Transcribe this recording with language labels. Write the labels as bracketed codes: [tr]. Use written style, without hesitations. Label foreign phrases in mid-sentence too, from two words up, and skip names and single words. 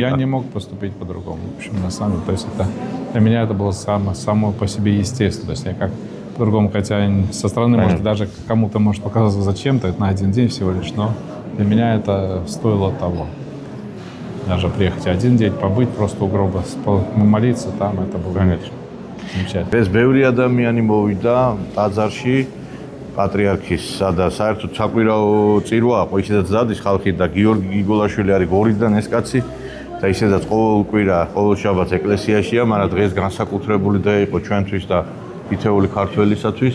[ru] Я не мог поступить по-другому. В общем, на самом деле, то есть для меня это было само по себе естественно. То есть я как по-другому, хотя со стороны, может, даже кому-то может показаться зачем-то, это на один день всего лишь, но для меня это стоило того. Даже приехать один день, побыть просто у гроба, молиться там, это было замечательно. [ka] Без ბევრი ადამიანი მოვიდა ტაძარში პატრიარქისა და საერთოდ საკვირაო წირვა იყო, ისედაც ზადის ხალხი და გიორგი გიგოლაშვილი არის გორიდან ეს კაცი და ისედაც ყოველ კვირა, ყოველ შაბათს ეკლესიაშია, მაგრამ დღეს განსაკუთრებული დღე იყო ჩვენთვის და თითოეული ქართველისათვის.